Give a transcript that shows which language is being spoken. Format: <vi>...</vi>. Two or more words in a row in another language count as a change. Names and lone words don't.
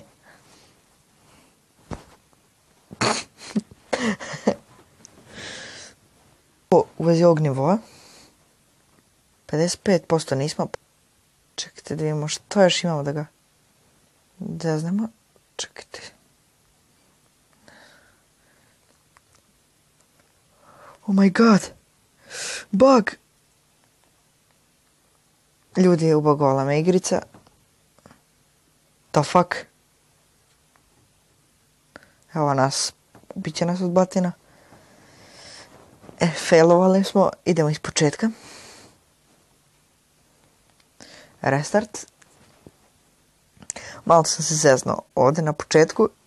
<bs>U vezi ovog nivoa. 55% nismo. Čekajte da vidimo što još imamo da ga zeznemo. Čekajte.</bs> <en>Oh my god.</en> <bs>Bug. Ljudi, je ubagovala me igrica.</bs> <en>The fuck?</en> <bs>Evo nas. Biće nas od batina. Failovali smo. Idemo iz početka. Restart. Malo sam se zeznao ovdje na početku.</bs>